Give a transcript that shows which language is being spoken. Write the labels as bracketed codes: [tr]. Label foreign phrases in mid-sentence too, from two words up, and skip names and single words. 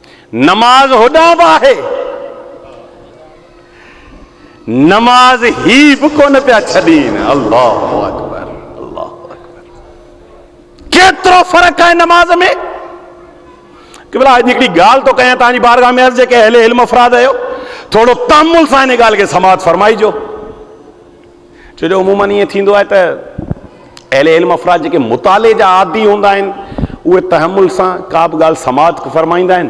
[sd] नमाज होॾां बि आहे, नमाज ही बि कोन पिया छॾीन। [ar] الله أكبر، الله أكبر. [sd] केतिरो फ़र्क़ु आहे नमाज में। कि भला अॼु हिकिड़ी ॻाल्हि थो कयां तव्हांजी बारगाह में, जेके अहले इल्म अफ़राद आहियो, थोरो तामुल सां हिन ॻाल्हि खे समाअत फरमाइजो। छो जो अमूमन ईअं थींदो आहे त अहले इल्म अफ़राद जेके मुताले जा आदी हूंदा आहिनि, उहे तहमुल सां का बि ॻाल्हि समाअत फरमाईंदा आहिनि।